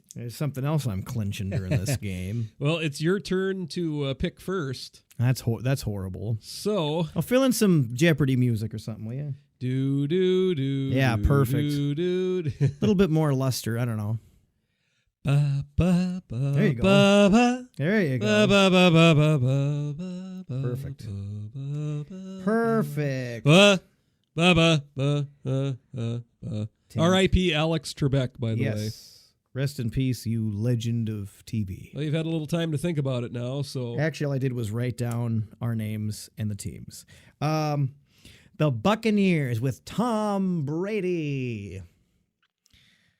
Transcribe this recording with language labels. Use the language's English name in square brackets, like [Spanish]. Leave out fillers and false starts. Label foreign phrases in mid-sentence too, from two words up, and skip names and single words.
[English] There's something else I'm clinching during this game. Well, it's your turn to pick first. That's horrible. So I'll fill in some Jeopardy music or something, will you? Do do do. Yeah, perfect. Do. A little bit more luster. I don't know. Ba, ba, ba, There you go. Ba, ba, There you ba, go. ba, ba, ba, ba, ba, ba, ba, Perfect. ba, ba, ba, Perfect. Ba, ba, ba, ba, ba, ba. R.I.P. Alex Trebek, by the way. Yes. Rest in peace, you legend of TV. Well, you've had a little time to think about it now, so. Actually, all I did was write down our names and the teams. The Buccaneers with Tom Brady.